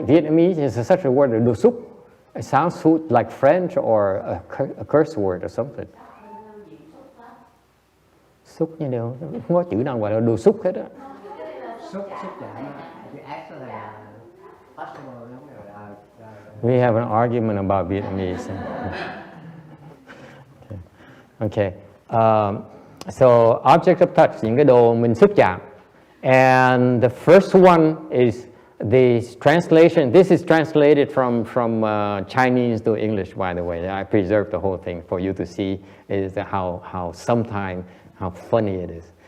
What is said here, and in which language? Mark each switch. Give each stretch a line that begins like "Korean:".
English: Vietnamese is such a word, đồ xúc. It sounds like French or a curse word or something.
Vietnamese: Xúc như đâu, không có chữ nào gọi là đồ xúc hết á.
English: We have an argument about Vietnamese. Okay. So object of touch,
Vietnamese: những cái đồ mình xúc chạm.
English: And the first one is the translation. This is translated from Chinese to English, by the way. I preserved the whole thing for you to see is how sometimes how funny it is.